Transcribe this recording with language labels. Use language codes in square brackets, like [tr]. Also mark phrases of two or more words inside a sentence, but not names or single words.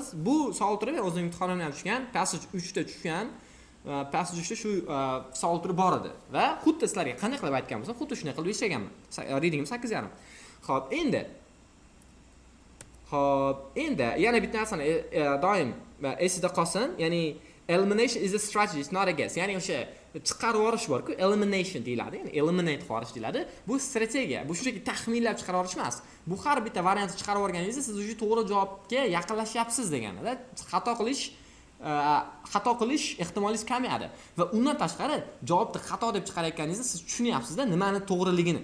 [uz] Bu savol turi men o'zim imtihonimdan ham tushgan, passage 3 tushgan. Passage 3 shu savol turi bor edi va xuddi sizlarga qanday qilib aytgan bo'lsam, xuddi shunday qilib ishlaganman. Readingim 8.5. Xo'p, endi yana bitta narsani doim esida qolsin, ya'ni [en] elimination is a strategy, it's not a guess. [uz] Ya'ni o'sha chiqarib yorish bor-ku, elimination deyiladi, ya'ni eliminate qilish deyiladi. Bu strategiya, bu shunchaki taxminlab chiqarib yorish emas. Bu har bitta variantni chiqarib olganingizda siz o'sha to'g'ri javobga yaqinlashyapsiz deganida. Xato qilish ehtimoliniz kamayadi va undan tashqari javobni xato deb chiqarayotganingizda siz tushunyapsiz-da nimani to'g'riligini.